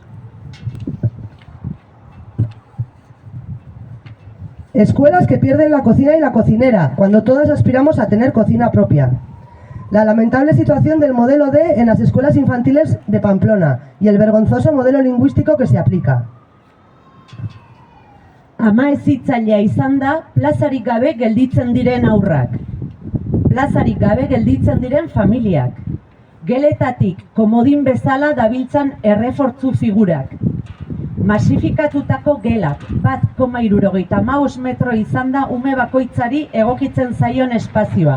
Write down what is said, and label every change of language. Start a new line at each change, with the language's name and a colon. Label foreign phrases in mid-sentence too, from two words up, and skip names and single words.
Spanish: Escuelas que pierden la cocina y la cocinera, cuando todas aspiramos a tener cocina propia. La lamentable situación del modelo D en las escuelas infantiles de Pamplona y el vergonzoso modelo lingüístico que se aplica.
Basque: Ama hezitzailea izan da plazarik gabe gelditzen diren haurrak. Plazarik gabe gelditzen diren familiak. Geletatik komodin bezala dabiltzan errefortzu figurak. Masifikatutako gelak, 1,75 metro izan da ume bakoitzari egokitzen zaion espazioa.